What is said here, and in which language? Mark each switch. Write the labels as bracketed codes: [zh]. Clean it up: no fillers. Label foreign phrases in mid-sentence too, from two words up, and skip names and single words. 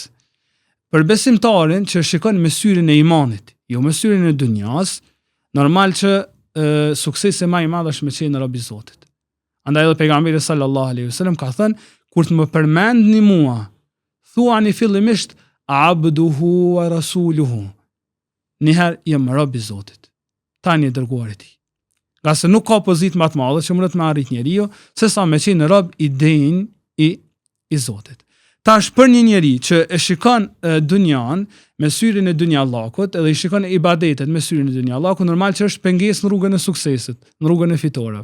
[sq] Për besimtarin që shikon me syrin e imanit, jo me syrin e dunjas, normal që suksesi më i madh është me qenë rob i Zotit. Andaj edhe pejgamberi [ar] صلى الله عليه وسلم [sq] ka thënë: "Kur të më përmendni mua, thuani fillimisht [ar] عبده ورسوله." [sq] Njëherë jam rob i Zotit, tani e dërguar i tij. Nga se nuk ka pozitë më të madhe që mund të arrit njeriu se sa me qenë rob i denj i Zotit. Tash për një njeri që e shikon dunjan me syrin e dunjallakut edhe i shikon ibadetet me syrin e dunjallakut, normal që është pengesë në rrugën e suksesit, në rrugën e fitorave.